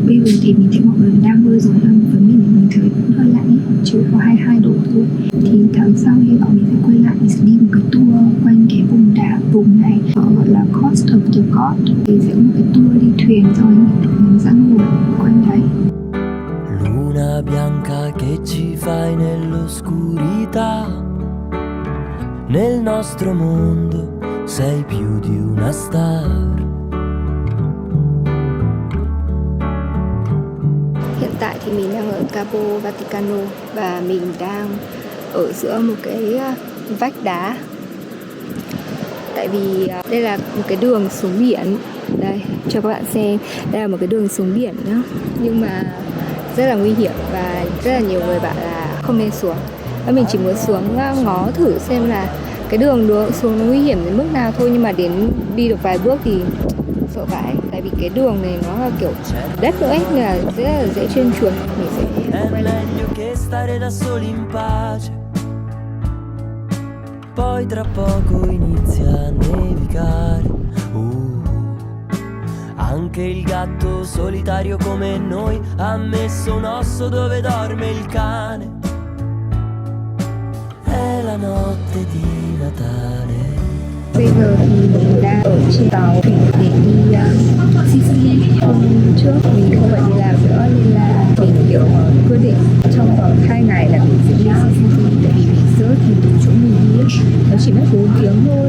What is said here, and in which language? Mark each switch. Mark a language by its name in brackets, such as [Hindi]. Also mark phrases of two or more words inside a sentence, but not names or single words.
[Vietnamese] Bây giờ thì mình thấy mọi người đang bơi rồi, hơn với mình thấy vẫn hơi lạnh, chỉ có 22 độ thôi. Thì tháng sau hy vọng mình sẽ quay lại, mình sẽ đi một cái tour quanh cái vùng này, họ gọi là [English] Coast of the God, [Vietnamese] thì sẽ có một cái tour đi thuyền rồi mình sẽ ngồi quanh đấy. [Italian] Luna bianca che ci fai nell'oscurità, nel nostro mondo sei più di una star. [Vietnamese] Hiện tại thì mình đang ở Cabo Vaticano và mình đang ở giữa một cái vách đá. Tại vì đây là một cái đường xuống biển. Đây, cho các bạn xem. Đây là một cái đường xuống biển nhá. Nhưng mà rất là nguy hiểm và rất là nhiều người bảo là không nên xuống. Và mình chỉ muốn xuống ngó thử xem là cái đường xuống nó nguy hiểm đến mức nào thôi. Nhưng mà đi được vài bước thì sợ vãi. Tại vì cái đường này nó là kiểu đất nữa ấy, nên là rất là dễ trơn trượt. Mình sẽ quay lại. [Italian] Poi tra poco inizia a nevicare. Anche il gatto solitario come noi ha messo un osso dove dorme il cane. È la notte di Natale. [Vietnamese] Bây giờ thì mình đang ở trên tàu để đi Sicily. Hôm trước mình không phải đi làm nữa nên là mình kiểu quyết định trong vòng 2 ngày là mình sẽ đi Sicily. Tại vì mình search thì từ chỗ mình đi nó chỉ mất 4 tiếng thôi.